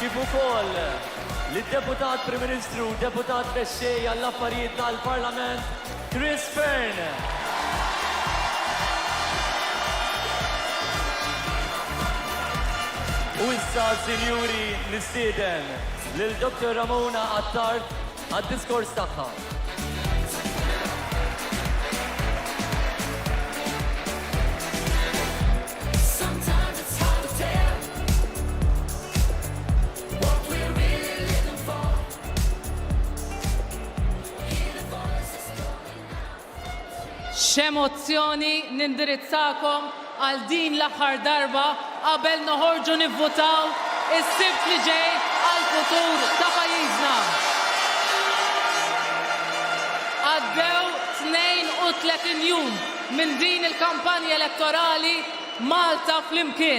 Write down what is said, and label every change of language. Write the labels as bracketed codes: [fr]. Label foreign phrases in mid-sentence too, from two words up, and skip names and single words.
[mt] kif ukoll lid-Deputat Prim Ministru, Deputat Mexxej għall-Affarijiet tal-Parlament, Chris Fern. U issa, sinjuri, nistieden lil Dr. Ramona Attard għad-diskors tagħha. [en] Sometimes it's hard to tell what we're really living for. Hear the voices calling out. [mt] X'emozzjoni nindirizzakom għal din l-aħħar darba qabel noħorġu nivvotaw is-sibt li ġej għal futur ta' pajjiżna. Għaddew 32 jum minn din il-kampanja elettorali Malta flimkien.